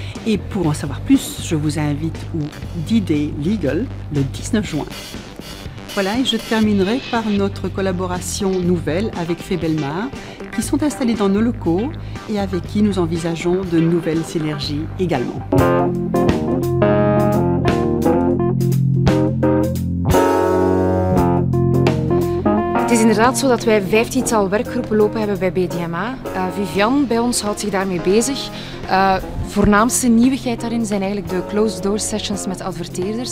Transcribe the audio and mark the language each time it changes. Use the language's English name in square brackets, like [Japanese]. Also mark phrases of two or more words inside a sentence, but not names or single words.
[French] Et pour en savoir plus, je vous invite au D-Day Legal le 19 juin. Voilà, et je terminerai par notre collaboration nouvelle avec Febelmar, qui sont installés dans nos locaux et avec qui nous envisageons de nouvelles synergies également. [Dutch] Het is inderdaad zo dat wij 15-tal werkgroepen lopen hebben bij BDMA. Vivian bij ons houdt zich daarmee bezig. Voornaamste nieuwigheid daarin zijn eigenlijk de [English] closed door sessions [Dutch] met adverteerders.